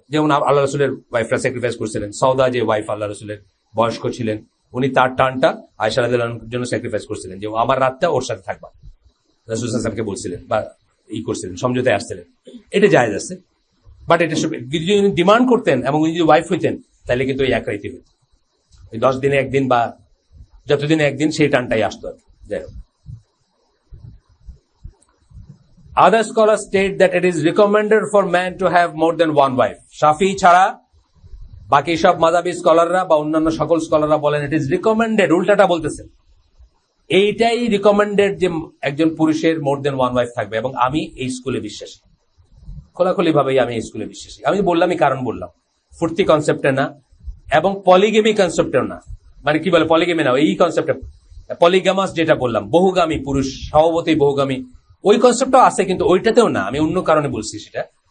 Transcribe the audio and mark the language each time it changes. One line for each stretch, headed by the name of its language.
Bangla: যেমন আল্লাহ রাসূলের ওয়াইফরা স্যাক্রিফাইস করছিলেন। সৌদা যে ওয়াইফ আল্লাহ রাসূলের বয়স্ক ছিলেন, উনি তার টানটা আয়েশা রাদিয়াল্লাহু আনহার জন্য স্যাক্রিফাইস করছিলেন, যে আমার রাতটা ওর সাথে থাকবা, রাসূল সাল্লাল্লাহু আলাইহি ওয়াসাল্লামকে বলছিলেন বা করছিলেন, সমঝোতায় আসছিলেন। এটা জায়েজ আছে, বাট এটা যদি ডিমান্ড করতেন এবং উনি যদি ওয়াইফ হইতেন, তাহলে কিন্তু ওই 1 রাতই হইত, ওই 10 দিনে 1 দিন বা যতদিন একদিন সেই টানটাই আসতো আর কি। যাই হোক,
English: other scholars state that it is recommended for man to have more than one wife.
Bangla: শাফি ছাড়া বাকি সব মাযহাবী স্কলাররা বা অন্যান্য সকল স্কলাররা বলেন
English: it is recommended,
Bangla: উল্টাটা বলতেছেন। এইটাই রিকমেন্ডেড যে একজন পুরুষের
English: more than one wife
Bangla: থাকবে, এবং আমি এই স্কুলে বিশ্বাসী, খোলাখুলি ভাবেই আমি এই স্কুলে বিশ্বাসী। আমি বললামই কারণ বললাম, ফুর্তি কনসেপ্টে না এবং পলিগেমি কনসেপ্টেও না, মানে কি বলে পলিগেমি না, এই কনসেপ্টে পলিগামাস যেটা বললাম, বহুগামী পুরুষ, স্বভাবতই বহুগামী, ওই কনসেপ্টটাও আছে, কিন্তু ওইটাতেও না, আমি অন্য কারণে বলছি সেটা।